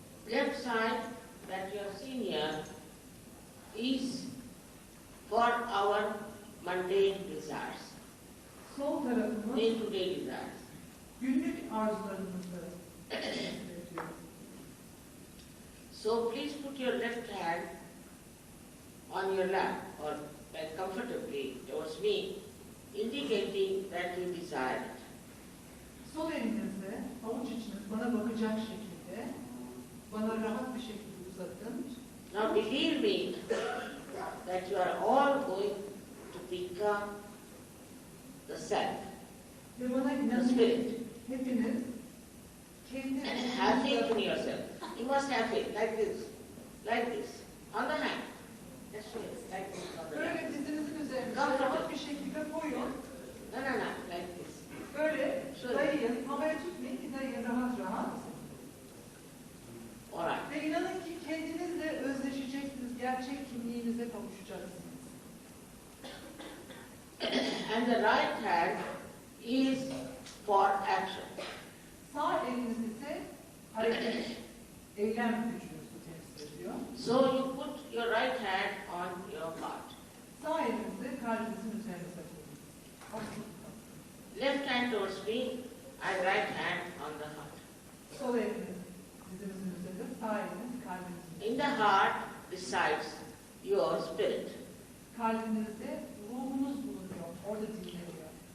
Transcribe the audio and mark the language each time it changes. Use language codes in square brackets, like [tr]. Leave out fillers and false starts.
[en] Left side that you have seen here is for our mundane desires, [tr] Sol tarafımız [en] day-to-day desires. [tr] günlük arzularımızı üretiyor. [en] So please put your left hand on your lap or bend comfortably towards me, indicating that you desire it. [tr] Sol elinizle avuç içiniz bana bakacak şekilde, bana rahat bir şekilde uzatın. [en] Now believe me that you are all going to become the self, [tr] Ve bana [en] the [tr] inanın [en] spirit. [tr] hepiniz kendi [en] Have faith in yourself. You must have faith, like this, on the hand. That's it, like this on the hand. [tr] böyle dizinizin üzerine rahat bir şekilde koyun. [en] No, like this. [tr] Böyle dayayın, havaya tutmayın ki dayayın rahat rahat. [en] Alright. [tr] Ve inanın ki kendinizle özleşeceksiniz, gerçek kimliğinize kavuşacaksınız. [en] And the right hand is for action. [tr] Sağ eliniz ise hareket, eylem gücünüzü temsil ediyor. [en] So you put your right hand on your heart. [tr] Sağ elinizi kalbinizin üzerine koyun. [en] Left hand towards me and right hand on the heart. [tr] Sol eliniz dizinizin üzerinde, sağ eliniz kalbinizin üzerinde. [en] In the heart resides your spirit. [tr] Kalbinizde ruhunuz bulunuyor, orada dinleniyor.